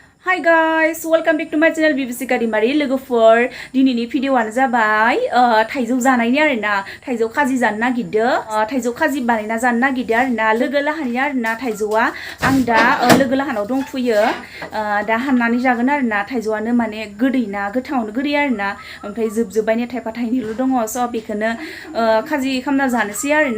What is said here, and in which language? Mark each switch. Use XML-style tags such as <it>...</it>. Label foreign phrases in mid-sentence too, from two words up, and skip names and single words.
<en>Hi guys, welcome back to my channel</en> <brx>Bibisika daimary लोगोफोर दिनैनि भिडिअआनो जाबाय थाइजौ जानायनि आरोना थाइजौ खाजि जानो नागिरदो थाइजौ खाजि बानायना जानो नागिरदो आरोना लोगो लाहानि आरोना थाइजौआ आं दा लोगो लाहानाव दंफैयो दा हाननानै जागोन आरोना थाइजौआनो माने गोदैना गोथावनो गोदै आरोना ओमफ्राय जोबजोबबायनो थाइफा थाइनैल' दङ स' बेखौनो खाजि खामना जानोसै आरोना</brx>